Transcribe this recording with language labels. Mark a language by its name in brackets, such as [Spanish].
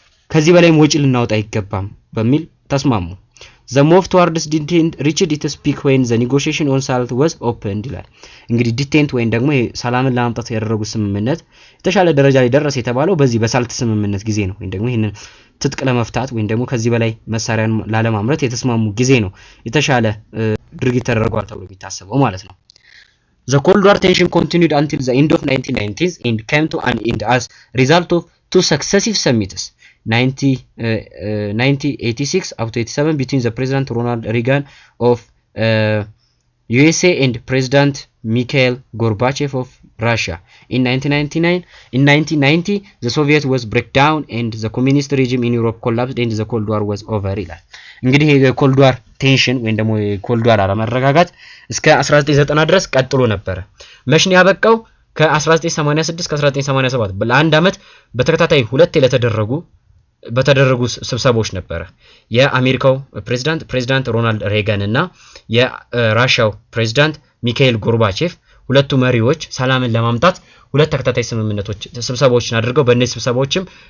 [Amharic] ከዚህ በላይም ወጪ ልናወጣ አይገባም በሚል ተስማሙ። [English] the move towards detent reached its peak when the negotiation on SALT was opened [Amharic] ይላል። እንግዲህ ዲቴንት ወይም ደግሞ ሰላምን ለማምጣት ያደረጉት ስምምነት የተሻለ ደረጃ ላይ ደረሰ የተባለው በዚህ በሳልት ስምምነት ጊዜ ነው። ወይም ደግሞ ይሄንን ትጥቅ ለመፍታት ወይም ደግሞ ከዚህ በላይ መሳሪያን ላለማምረት የተስማሙ ጊዜ ነው የተሻለ ድርጊት ተደርጓል ተብሎ የሚታሰበው ማለት ነው። [English] The Cold War tension continued until the end of 1990s and came to an end as result of two successive summits, 1986 up to 87 between the President Ronald Reagan of USA and President Mikhail Gorbachev of Russia. In 1990, the Soviet was breakdown and the communist regime in Europe collapsed and the Cold War was over. [Amharic] እንግዲህ የኮልድ ዋር ቴንሽን ወይም ደግሞ የኮልድ ዋር አለመረጋጋት እስከ 1990 ድረስ ቀጥሎ ነበር። መቼ ነው ያበቃው? ከ1986 እስከ 1987 ለአንድ አመት በተከታታይ ሁለት በተደረጉ ስብሰባዎች ነበር። የአሜሪካው ፕሬዝዳንት ሮናልድ ሬጋን እና የራሻው ፕሬዝዳንት ሚካኤል ጎርባቼቭ ሁለቱ መሪዎች ሰላምን ለማምጣት ሁለት ተከታታይ ስብሰባዎችን አድርገው በእነዚህ ስብሰባዎችም